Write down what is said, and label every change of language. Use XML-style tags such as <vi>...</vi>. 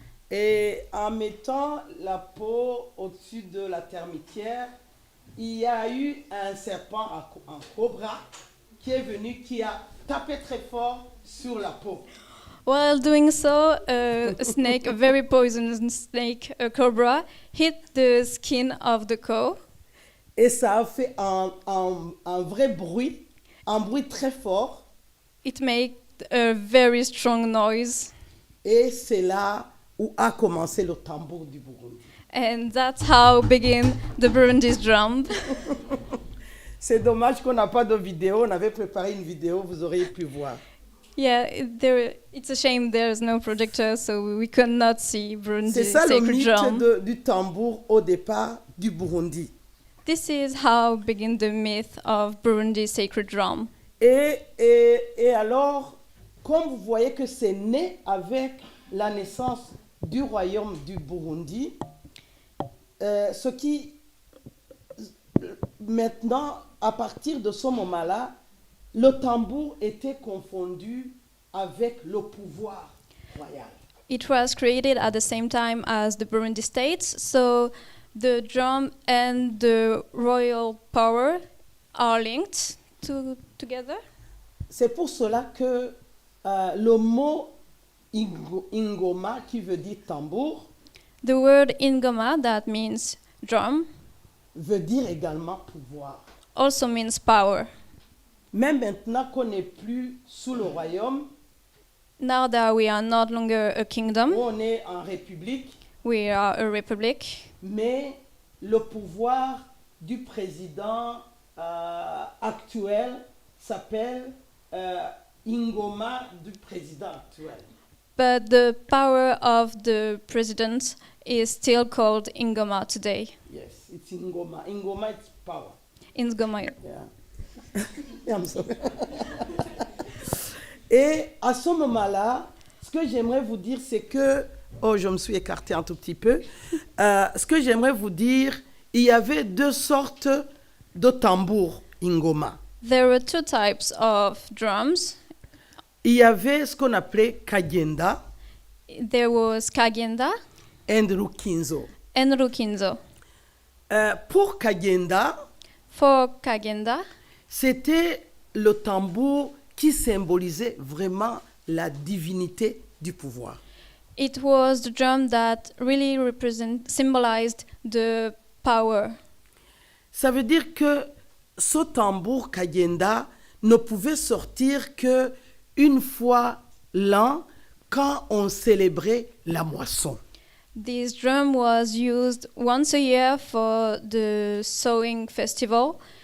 <fr>Et en mettant la peau au-dessus de la termitière, il y a eu un serpent, un cobra, qui est venu, qui a tapé très fort sur la peau.</fr> <en>While doing so, a snake, a very poisonous snake, a cobra, hit the skin of the cow.</en> <fr>Et ça a fait un vrai bruit, un bruit très fort.</fr> <en>It made a very strong noise.</en> <fr>Et c'est là où a commencé le tambour du Burundi.</fr> <en>And that's how began the Burundi's drum.</en> <fr>C'est dommage qu'on n'a pas de vidéo. On avait préparé une vidéo, vous auriez pu voir.</fr> <en>Yeah, it's a shame there's no projector, so we could not see</en> <fr>C'est</fr> <en>Burundi's</en> <fr>ça le</fr> <en>sacred</en> <fr>mythe</fr> <en>drum.</en> <fr>du tambour au départ du Burundi.</fr> <en>This is how began the myth of Burundi's sacred drum.</en> <fr>Et alors, comme vous voyez que c'est né avec la naissance du royaume du Burundi, ce qui, maintenant, à partir de ce moment-là, le tambour était confondu avec le pouvoir royal.</fr> <en>It was created at the same time as the Burundi states, so the drum and the royal power are linked together.</en> <fr>C'est pour cela que le mot ingoma, qui veut dire tambour,</fr> <en>The word ingoma, that means drum,</en> <fr>veut dire également pouvoir.</fr> <en>also means power.</en> <fr>Même maintenant qu'on n'est plus sous le royaume,</fr> <en>Now that we are not longer a kingdom,</en> <fr>on est en république,</fr> <en>we are a republic,</en> <fr>mais le pouvoir du président actuel s'appelle Ingoma du président actuel.</fr> <en>but the power of the president is still called Ingoma today. Yes, it's Ingoma. Ingoma is power. Ingoma. Yeah. Yeah, I'm sorry.</en> <fr>Et à ce moment-là, ce que j'aimerais vous dire, c'est que... Oh, je me suis écartée un tout petit peu. Ce que j'aimerais vous dire, il y avait deux sortes de tambours Ingoma.</fr> <en>There were two types of drums.</en> <fr>Il y avait ce qu'on appelait Kagenda</fr> <en>There was Kagenda</en> <fr>et Rukinzo.</fr> <en>and Rukinzo.</en> <fr>Pour Kagenda,</fr> <en>For Kagenda,</en> <fr>c'était le tambour qui symbolisait vraiment la divinité du pouvoir.</fr> <en>it was the drum that really symbolized the power.</en> <fr>Ça veut dire que ce tambour Kagenda ne pouvait sortir que une fois l'an quand on célébrait la moisson.</fr> <en>This drum was used once a year for the sowing festival.</en>